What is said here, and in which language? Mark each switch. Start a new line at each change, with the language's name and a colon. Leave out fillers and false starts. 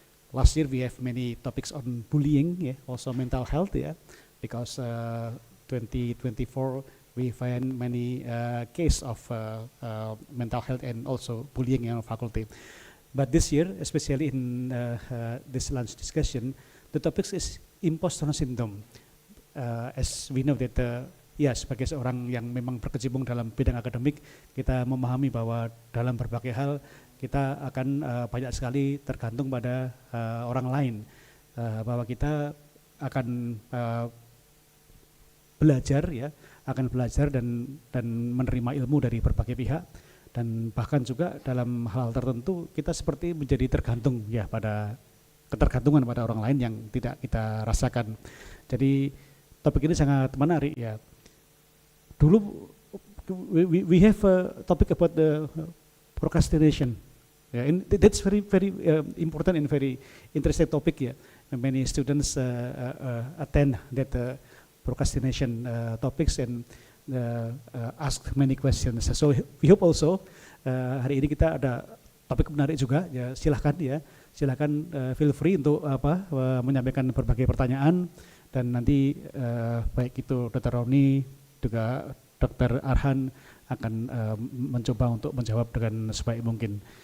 English: Last year we have many topics on bullying, yeah, also mental health, yeah, because 2024 we find many case of mental health and also bullying in our faculty. But this year, especially in this lunch discussion, the topic is Impostor Syndrome. As we know that,
Indonesian: ya sebagai seorang yang memang berkecimpung dalam bidang akademik, kita memahami bahwa dalam berbagai hal kita akan banyak sekali tergantung pada orang lain, bahwa kita akan belajar ya, akan belajar dan menerima ilmu dari berbagai pihak, dan bahkan juga dalam hal tertentu kita seperti menjadi tergantung ya pada ketergantungan pada orang lain yang tidak kita rasakan. Jadi topik ini sangat menarik ya.
English: Dulu we have a topic about the procrastination. Yeah, and that's very important and very interesting topic ya. Many students attend that procrastination topics and ask many questions. So we hope also
Indonesian: hari ini kita ada topik menarik juga ya. Silahkan
English: feel free
Indonesian: untuk menyampaikan berbagai pertanyaan, dan nanti baik itu Dr. Roni juga Dr. Arjan akan mencoba untuk menjawab dengan sebaik mungkin.